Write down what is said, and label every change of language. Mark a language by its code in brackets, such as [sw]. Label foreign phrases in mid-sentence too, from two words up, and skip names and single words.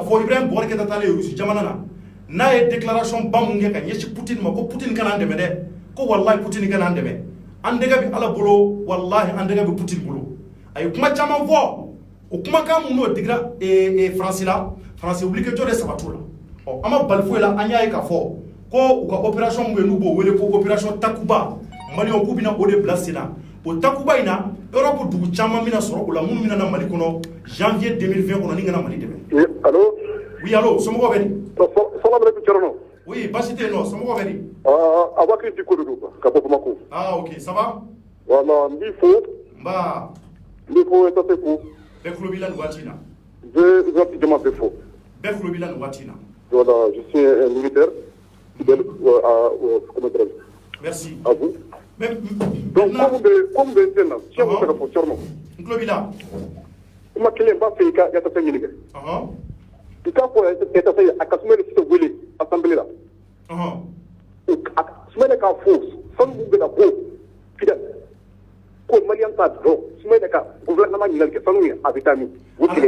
[bm] fɔ Ibrahim Boubacar Keïta taalen Russie jamana na n'a ye déclaration ba mun kɛ ka ɲɛsin Poutine ma ko Poutine kana an dɛmɛ dɛ ko wallahi Poutine kana an dɛmɛ an dɛgɛ bɛ Ala bolo wallahi an dɛgɛ bɛ Poutine bolo a ye kuma caman fɔ o kumakan mun n'o digira Faransi la Faransi wulikajɔ de sabati la an ma bali foyi la an y'a ye k'a fɔ ko u ka opération mun bɛ n'u b'o wele ko opération Takuba maliyɛnw k'u bɛna o de bila sen na o Takuba in na Europe dugu caman bɛna sɔrɔ o la minnu bɛna na Mali kɔnɔ janvier 2020 kɔnɔ ni kana Mali dɛmɛ. Allo. [fr] Oui allo [bm] somɔgɔw bɛ di. [ar] سلام عليكم Thierno. [bm] Oui basi tɛ yen nɔ somɔgɔw bɛ di. Abakari Diko de don ka bɔ Bamako. [fr] Ok ça va. [bm] Voilà n b'i fo. Nba. N b'i fo Tase fo. Bɛɛ tulo b'i la nin waati in na. [fr] Je vais [bm] jama bɛɛ fo. Bɛɛ tulo b'i la nin waati in na. [fr] Voilà je suis un militaire fidèle comment dirais-je. Merci. À vous. Mais donc comme [bm] bɛ sen na tiɲɛ bɛ se ka fɔ Thierno. N tulo b'i la. Kuma kelen n b'a fɛ i ka Tase ɲininka. I k'a fɔ Tase a ka Sumani Sise wele assemblée la. Sumani k'a fɔ sanu min bɛ ka bɔ fidèle ko maliyɛn t'a dɔn Sumani ka gouvernement ɲininkali kɛ sanu ye a bɛ taa min o kelen.